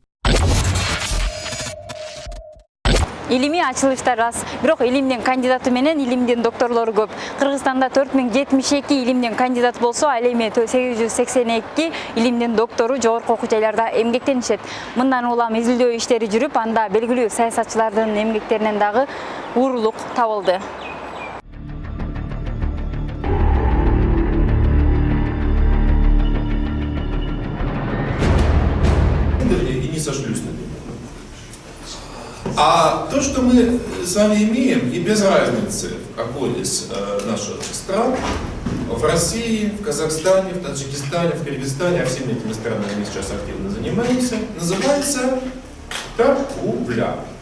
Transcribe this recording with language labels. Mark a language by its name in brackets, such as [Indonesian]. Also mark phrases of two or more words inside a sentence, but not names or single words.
[Kyrgyz] Илимий ачылыштар аз, бирок илимдин кандидаты менен илимдин докторлору көп. Кыргызстанда 4072 илимдин кандидаты болсо, ал эми 882 илимдин доктору жогорку окуу жайларда эмгектенишет. Мындан улам изилдөө иштери жүрүп, анда белгилүү саясатчылардын эмгектеринен дагы уурулук табылды. [Russian] И не сошлюсь на него. А то, что мы с вами имеем, и без разницы, в какой из наших стран, в России, в Казахстане, в Таджикистане, в Кыргызстане, а всеми этими странами мы сейчас активно занимаемся, называется торговля.